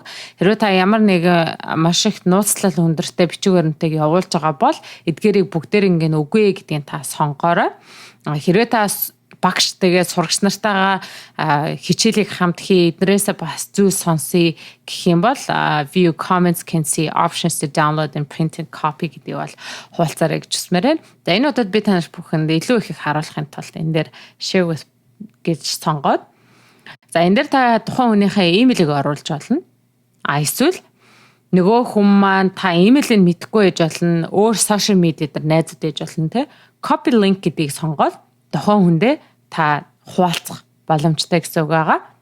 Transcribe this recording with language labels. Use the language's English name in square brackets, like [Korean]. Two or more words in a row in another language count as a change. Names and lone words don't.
[Mongolian] Хэрвээ та ямар нэг маш их нууцлал өндөртэй бичиг баримтыг явуулж байгаа бол эдгээрийг бүгдээр ингэ үгүй гэдгийг та сонгоорой. Хэрвээ та багш тэгээд сурагч нартайгаа хичээлийг хамт хий эднэрээсээ бас зүйл сонсъё гэх юм бол [English] view comments can see options to download and print and copy [Mongolian] гэдэг бол хуулцаарай гэж хүсмээр байна. За энэ удаад би танарт бүхэнд илүү их харуулахын тулд энэ дээр [English] share with [Mongolian] гэж сонгоод за энэ дээр та тухайн хүнийхээ имэйлийг оруулж болно. Эсвэл нөгөө хүн маань та имэйлийг мэдэхгүй байж болно, өөр [English] social media [Mongolian] дээр найзууд байж болно те. [English] Copy link [Mongolian] гэдгийг сонгоод тухайн хүндээ та хуваалцах боломжтой гэсэн үг байгаа.